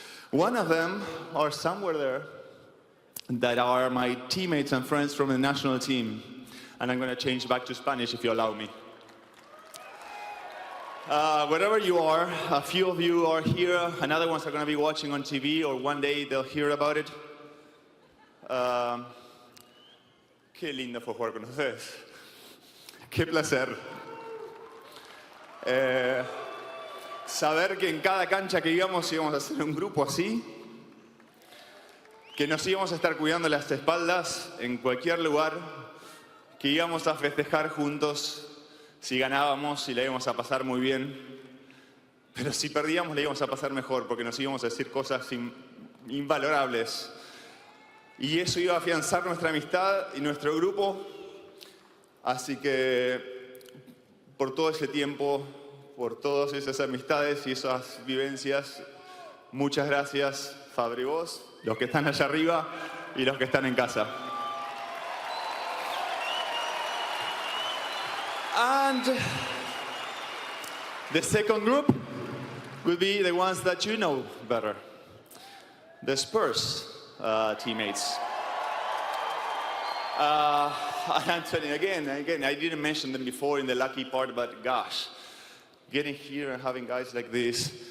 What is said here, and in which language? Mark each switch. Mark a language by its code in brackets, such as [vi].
[en] One of them are somewhere there that are my teammates and friends from the national team. And I'm going to change back to Spanish if you allow me. Wherever you are, a few of you are here, and other ones are going to be watching on TV, or one day they'll hear about it. [es] Qué lindo fue jugar con ustedes. Qué placer. Saber que en cada cancha que íbamos a hacer un grupo así, que nos íbamos a estar cuidando las espaldas en cualquier lugar, que íbamos a festejar juntos si ganábamos y la íbamos a pasar muy bien, pero si perdíamos la íbamos a pasar mejor porque nos íbamos a decir cosas invalorables. Y eso iba a afianzar nuestra amistad y nuestro grupo. Así que por todo ese tiempo, por todas esas amistades y esas vivencias, muchas gracias, Fabri, vos, los que están allá arriba y los que están en casa. [en] And the second group will be the ones that you know better. The Spurs teammates. Anthony, again, I didn't mention them before in the lucky part, but gosh, getting here and having guys like this.